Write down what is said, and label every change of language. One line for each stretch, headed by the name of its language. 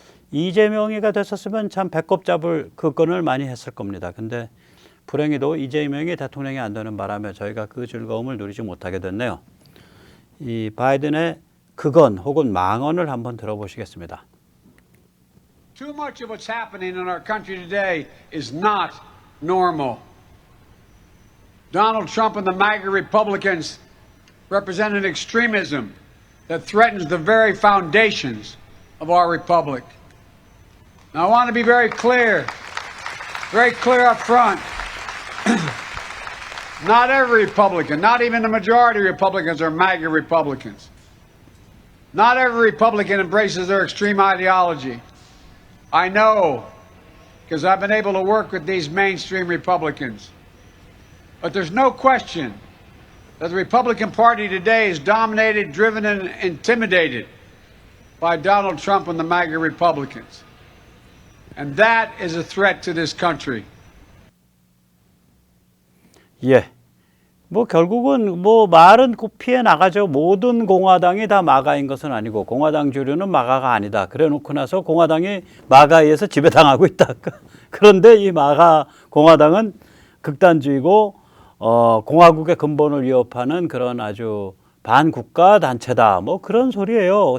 Korean: 이재명이가 됐었으면 참 배꼽 잡을 그건을 많이 했을 겁니다. 근데 불행히도 이재명이 대통령이 안 되는 바람에 저희가 그 즐거움을 누리지 못하게 됐네요. 이 바이든의 그건 혹은 망언을 한번 들어보시겠습니다.
English: Too much of what's happening in our country today is not normal. Donald Trump and the MAGA Republicans represent an extremism that threatens the very foundations of our republic. Now, I want to be very clear up front. Not every Republican, not even the majority of Republicans are MAGA Republicans. Not every Republican embraces their extreme ideology. I know, because I've been able to work with these mainstream Republicans. But there's no question that the Republican Party today is dominated, driven, and intimidated by Donald Trump and the MAGA Republicans. And that is a threat to this country.
Korean: 예. 결국은 말은 피해 나가죠. 모든 공화당이 다 마가인 것은 아니고 공화당 주류는 마가가 아니다. 그래 놓고 나서 공화당이 마가에 의해서 지배당하고 있다. 그런데 이 마가 공화당은 극단주의고 공화국의 근본을 위협하는 그런 아주 반국가 단체다. 그런 소리예요.